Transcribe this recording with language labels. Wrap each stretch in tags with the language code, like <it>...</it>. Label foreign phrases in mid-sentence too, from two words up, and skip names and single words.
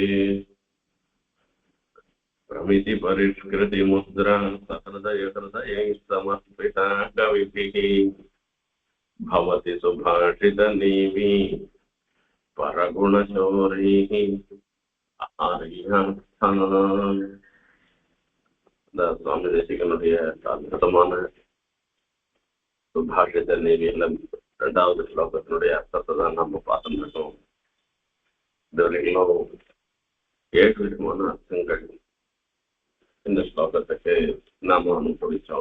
<sa>प्रमितिपरिष्कृतिमुद्रा सहृदयहृदयैः समर्पिता कविभिः भवति सुभाषितनीवी परगुणचोरैः आर्यार्थाः.</sa> <ta>இந்த சுவாமி தேசிகனுடைய அற்புதமான சுபாஷித நீதியில 2வது ஸ்லோகத்தினுடைய அர்த்தத்தை தான் நம்ம பார்த்துட்டு இருக்கோம். இதுவரைக்கும் 7 விதமான அர்த்தங்கள் இந்த ஸ்லோகத்துக்கு நாம அனுபவிச்சோம்.</ta>